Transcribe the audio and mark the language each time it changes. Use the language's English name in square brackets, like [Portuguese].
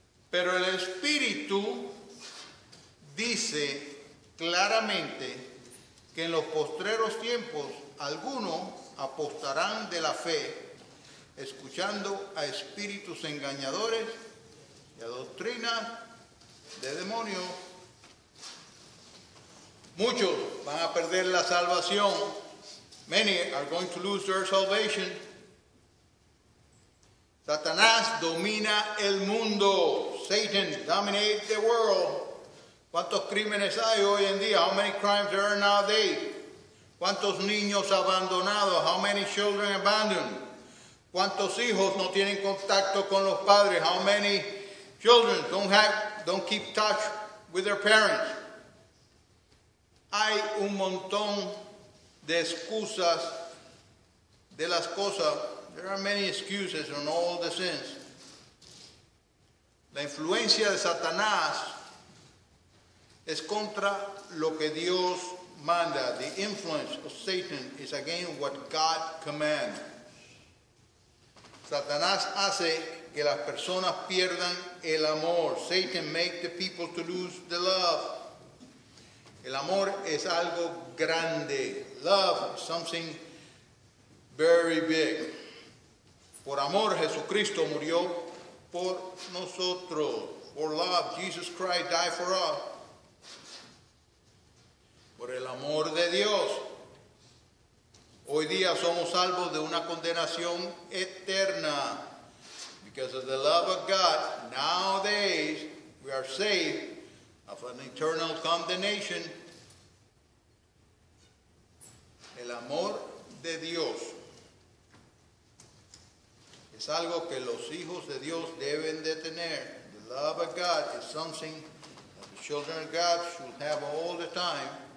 [Spanish] Pero el Espíritu dice claramente que en los postreros tiempos algunos apostarán de la fe, escuchando a espíritus engañadores y a doctrinas de demonios. Muchos van a perder la salvación. [English] Many are going to lose their salvation. [Spanish] Satanás domina el mundo. [English] Satan dominates the world. [Spanish] ¿Cuántos crímenes hay hoy en día? [English] How many crimes there are nowadays? [Spanish] ¿Cuántos niños abandonados? [English] How many children abandoned? [Spanish] ¿Cuántos hijos no tienen contacto con los padres? [English] How many children don't keep touch with their parents? [Spanish] Hay un montón de excusas de las cosas. [English] There are many excuses on all the sins. [Spanish] La influencia de Satanás es contra lo que Dios manda. [English] The influence of Satan is against what God commands. [Spanish] Satanás hace que las personas pierdan el amor. [English] Satan makes the people to lose the love. [Spanish] El amor es algo grande. [English] Love is something very big. [Spanish] Por amor, Jesucristo murió por nosotros. [English] For love, Jesus Christ died for us. [Spanish] Por el amor de Dios. Hoy día somos salvos de una condenación eterna. [English] Because of the love of God, nowadays we are saved of an eternal condemnation. [Spanish] El amor de Dios es algo que los hijos de Dios deben de tener. [English] The love of God is something that the children of God should have all the time.